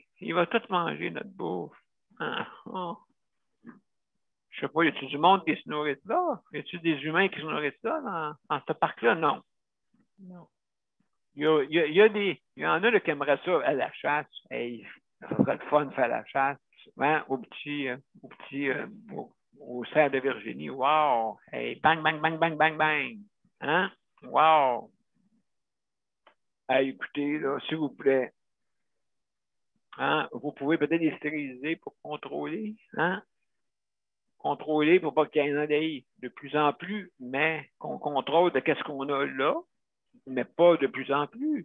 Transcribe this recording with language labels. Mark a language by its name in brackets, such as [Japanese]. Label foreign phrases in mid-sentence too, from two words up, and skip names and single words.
[French] Il va tout manger, notre bouffe. Je sais pas, y a-t-il du monde qui se nourrit là? Y a-t-il des humains qui se nourrissent là, dans ce parc-là? Non. Non. Il y en a là, qui aimeraient ça à la chasse. Hey, ça serait le fun de faire la chasse. Hein, au cerf de Virginie. Wow! Hey, bang, bang, bang, bang, bang, bang. Hein? Wow! Hey, écoutez, là, s'il vous plaît. Hein? Vous pouvez peut-être les stériliser pour contrôler. Hein? Contrôler pour pas qu'il y en ait de plus en plus, mais qu'on contrôle de qu'est-ce qu'on a là, mais pas de plus en plus.